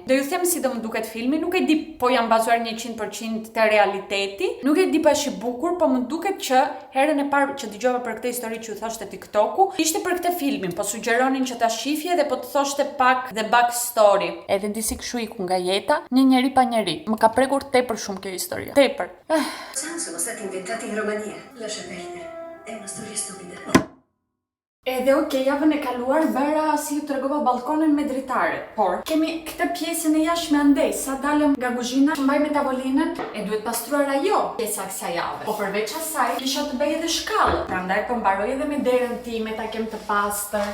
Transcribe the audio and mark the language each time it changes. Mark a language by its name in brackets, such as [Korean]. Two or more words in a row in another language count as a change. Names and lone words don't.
[Albanian] Do ju them si do më duket filmi, nuk e di po jam bazuar 100% te realiteti, nuk e di pash I bukur, po më duket që herën e parë që dëgjova për këtë histori që ju thoshte TikToku, ishte për këtë filmin, po sugjeronin që ta shifje dhe po të thoshte pak [English] the backstory. [Albanian] Edhe disi kështu iku nga jeta, një njeri pa njeri. Më ka prekur tepër shumë kjo historia. Tepër. [Italian] Sono stati inventati in Romania. Lascia perdere. È una storia stupida. [Albanian] Edhe javën e kaluar bëra si ju tregova balkonin me dritare. Por kemi këtë pjesën e jashtme andej, sa dalëm nga kuzhina, mbaj me tavolinën e duhet pastruar ajo pjesa kësaj jave. Po përveç asaj, kisha të bëj edhe shkallë. Prandaj po mbaroj edhe me derën time ta kem të pastër.